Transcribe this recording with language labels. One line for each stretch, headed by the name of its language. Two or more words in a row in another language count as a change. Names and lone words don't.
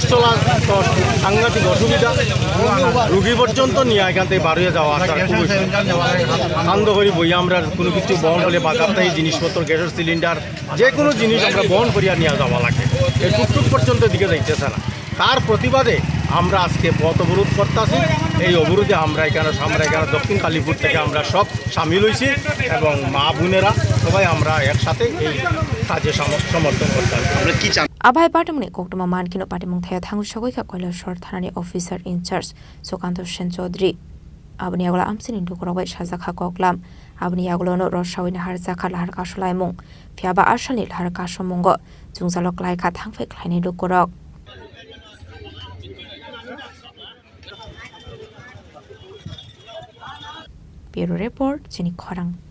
Bangla: চলা তো সাংঘাতিক অসুবিধা রুগী পর্যন্ত নিয়ে এখান থেকে বাড়িয়ে যাওয়া আনন্দ করি বই আমরা কোনো কিছু বহন হলে বাজারতে এই জিনিসপত্র গ্যাসের সিলিন্ডার যে কোনো জিনিস আমরা বহন করিয়া নিয়ে যাওয়া লাগে এই টুকটুক পর্যন্ত দিকে যাইতেছে না তার প্রতিবাদে আমরা আজকে পথ অবরোধ করতেছি এই অবরোধে আমরা এখানে দক্ষিণ কালীপুর থেকে আমরা সব সামিল হয়েছি এবং মা বোনেরা সবাই আমরা একসাথে এই কাজে সমর্থন করতাম আমরা কি চান
Kok Borok: আবাই পাটমনি কোকটমা মানকিনো পাটিমুং থায়া থাঙ্গু সগৈকা কৈলাসর থানানি
English: officer in-charge
Kok Borok: সুকান্ত সেন চৌধুরী abni agula amsini dukurogoi sajaka koklam abni agulono rosawini harjaka lahar kasolaimung phiaba arsalni lahar kasomungo jungjalok laika thangfai khlaini dukurok
English: Bureau Report
Kok Borok: Chini Khorang